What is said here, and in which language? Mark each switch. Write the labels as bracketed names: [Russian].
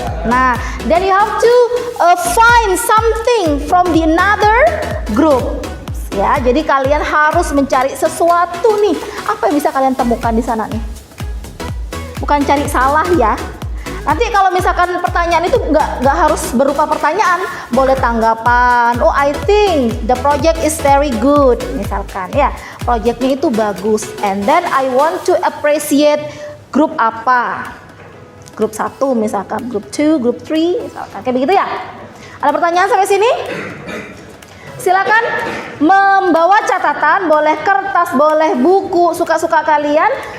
[English] Nah, then you have to find something from the another group. [Indonesian] Ya, jadi kalian harus mencari sesuatu nih. Apa yang bisa kalian temukan di sana nih? Bukan cari salah ya. Nanti kalau misalkan pertanyaan itu nggak harus berupa pertanyaan, boleh tanggapan. [English] Oh, I think the project is very good. [Indonesian] Misalkan ya, projectnya itu bagus. [English] And then I want to appreciate [Indonesian] grup apa? Grup 1 misalkan, grup 2, grup 3 misalkan. Kayak begitu ya. Ada pertanyaan sampai sini? Silakan membawa catatan, boleh kertas, boleh buku, suka-suka kalian.